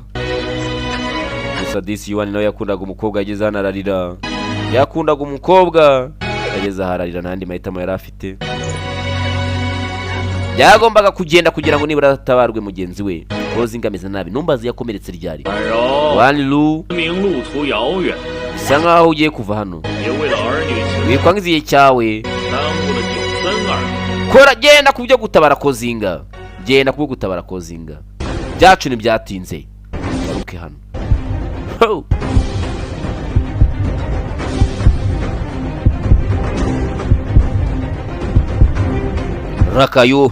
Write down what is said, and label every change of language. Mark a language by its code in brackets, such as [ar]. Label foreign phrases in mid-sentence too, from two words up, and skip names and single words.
[rw] Gusa disi Yuan nawe yakundaga umukobwa ageze hano ararira. Yakundaga umukobwa ageze hararira nandi mahitamo yari afite. Yagombaga kugenda kugira ngo nibura atabarwe mugenzi we. Kozinga ameze nabi. Numbazi yakomeretse ryari. Wan Lu [zh] 明路途遥远， [rw] bisa nkaho ugiye kuva hano. [zh] 别为了儿女情 [rw] Wikwangiziye cyawe. [zh] 耽误了932。 [rw] Kora genda kubyo gutabara Kozinga. Genda kubyo gutabara Kozinga. Byacu ntibyatinze. Garuke hano. Ho! Rakayo.